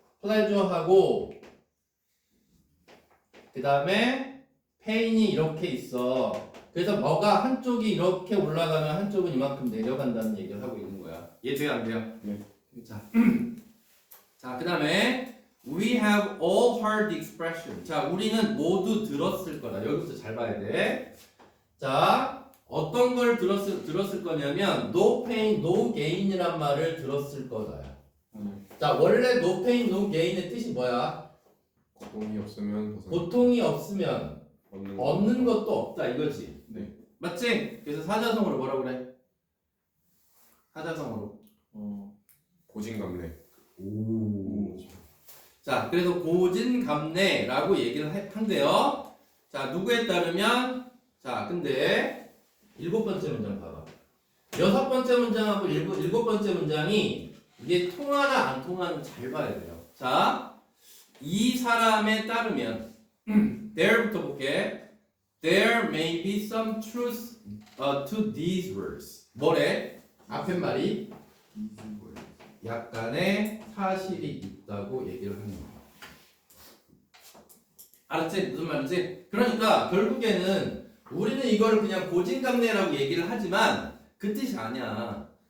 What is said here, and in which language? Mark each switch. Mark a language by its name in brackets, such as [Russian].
[Korean] 플레저하고 그 다음에 페인이 이렇게 있어. 그래서 뭐가 한쪽이 이렇게 올라가면 한쪽은 이만큼 내려간다는 얘기를 하고 있는 거야. 이해돼요 안 돼요? 네. [English] 자, 그 다음에 we have all heard the expression. [Korean] 자, 우리는 모두 들었을 거다. 여기부터 잘 봐야 돼. 자, 어떤 걸 들었을 거냐면 [English] no pain, no gain [Korean] 이란 말을 들었을 거다. 자, 원래 [English] no pain, no gain [Korean] 의 뜻이 뭐야? 고통이 없으면 고통이 없으면 얻는 것도 없다 이거지. 네. 맞지? 그래서 사자성어로 뭐라고 그래? 사자성어로. 고진감래. 오. 자, 그래서 고진감래라고 얘기를 한대요. 자, 누구에 따르면 자, 근데 7번째 문장 봐봐. 6번째 문장하고 7번째 문장이 이게 통하나 안 통하는 잘 봐야 돼요. 자, 이 사람에 따르면 there부터 볼게. [English] There may be some truth to these words. [Korean] 뭐래? 앞에 말이 약간의 사실이 있다고 얘기를 하는 거야. 알았지? 무슨 말인지? 그러니까 결국에는 우리는 이거를 그냥 고진감래라고 얘기를 하지만 그 뜻이 아니야.